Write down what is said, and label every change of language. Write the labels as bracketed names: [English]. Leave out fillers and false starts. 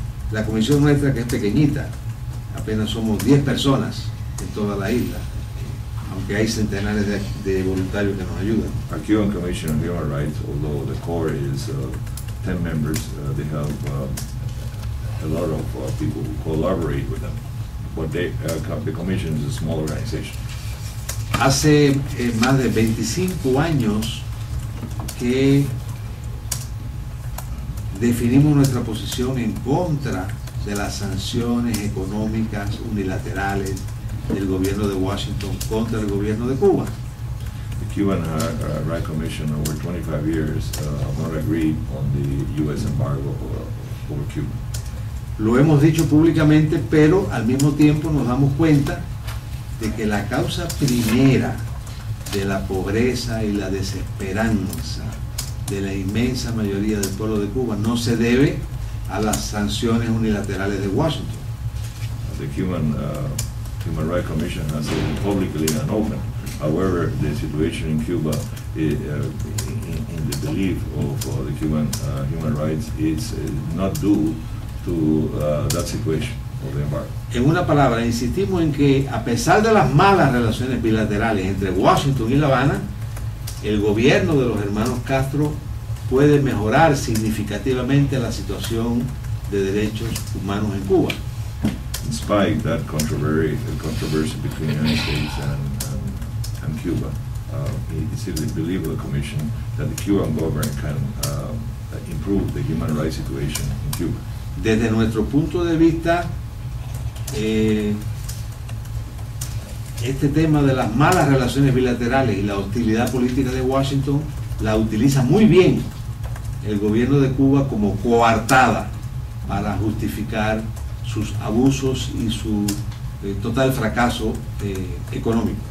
[Spanish] La comisión nuestra, que es pequeñita, apenas somos 10 personas en toda la isla, aunque hay centenares de voluntarios que nos ayudan. [English] Our Cuban Commission on Human Rights, although the core is 10 members, they have a lot of people who collaborate with them. But the commission is a small organization. [Spanish] Hace más de 25 años que definimos nuestra posición en contra de las sanciones económicas unilaterales del gobierno de Washington contra el gobierno de Cuba. [English] The Cuban Rights Commission over 25 years have not agreed on the U.S. embargo over Cuba. [Spanish] Lo hemos dicho públicamente, pero al mismo tiempo nos damos cuenta de que la causa primera de la pobreza y la desesperanza de la inmensa mayoría del pueblo de Cuba no se debe a las sanciones unilaterales de Washington. [English] The Cuban Human Rights Commission has said it publicly and open. However, the situation in Cuba, in the belief of the Cuban human rights, is not due to that situation of the embargo. [Spanish] En una palabra, insistimos en que a pesar de las malas relaciones bilaterales entre Washington y La Habana, el gobierno de los hermanos Castro puede mejorar significativamente la situación de derechos humanos en Cuba. [English] Despite that controversy between the United States and Cuba, it's the belief of the Commission that the Cuban government can improve the human rights situation in Cuba. [Spanish] Desde nuestro punto de vista, este tema de las malas relaciones bilaterales y la hostilidad política de Washington la utiliza muy bien el gobierno de Cuba como coartada para justificar sus abusos y su total fracaso económico.